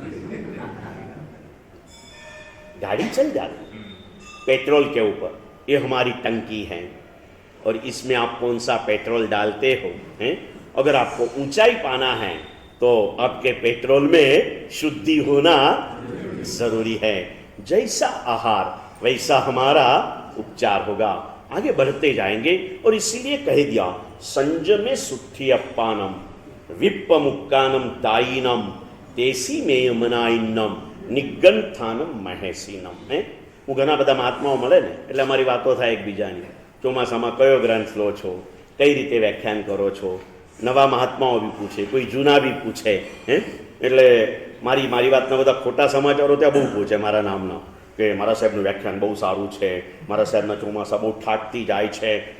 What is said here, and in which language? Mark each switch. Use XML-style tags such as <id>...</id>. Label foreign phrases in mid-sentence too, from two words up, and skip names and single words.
<hi>गाड़ी चल जाती पेट्रोल के ऊपर, ये हमारी टंकी है, और इसमें आप कौन सा पेट्रोल डालते हो हैं? अगर आपको ऊंचाई पाना है तो आपके पेट्रोल में शुद्धि होना जरूरी है। जैसा आहार वैसा हमारा उपचार होगा। आगे बढ़ते जाएंगे, और इसीलिए कह दिया</hi> <pra>संजमे सुट्ठी अप्पानम विप्पमुक्कानम तायीनम तेसी मेयमनाइन्नम निगंथानम महेसीनम</pra> <hi>है।</hi> <gu>હું ઘણા બધા મહાત્માઓ મળે ને એટલે અમારી વાતો થાય એકબીજાની, ચોમાસામાં કયો ગ્રંથ લો છો, કઈ રીતે વ્યાખ્યાન કરો છો। નવા મહાત્માઓ બી પૂછે, કોઈ જૂના બી પૂછે હે। એટલે મારી વાતના બધા ખોટા સમાચારો ત્યાં બહુ પૂછે મારા નામના, કે મારા સાહેબનું વ્યાખ્યાન બહુ સારું છે, મારા સાહેબના ચોમાસા બહુ ઠાકતી જાય છે હે।</gu>